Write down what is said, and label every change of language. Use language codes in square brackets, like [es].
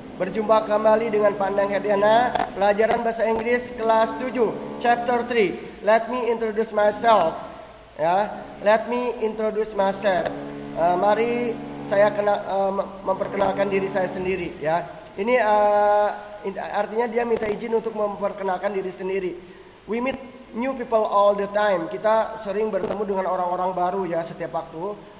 [id] Berjumpa kembali dengan Pandang Herdiana, pelajaran bahasa Inggris kelas 7, chapter 3. [en] Let me introduce myself. Ya, let me introduce myself. [id] Mari saya memperkenalkan diri saya sendiri. Ya, ini artinya dia minta izin untuk memperkenalkan diri sendiri. [en] We meet new people all the time. [id] Kita sering bertemu dengan orang-orang baru ya setiap waktu.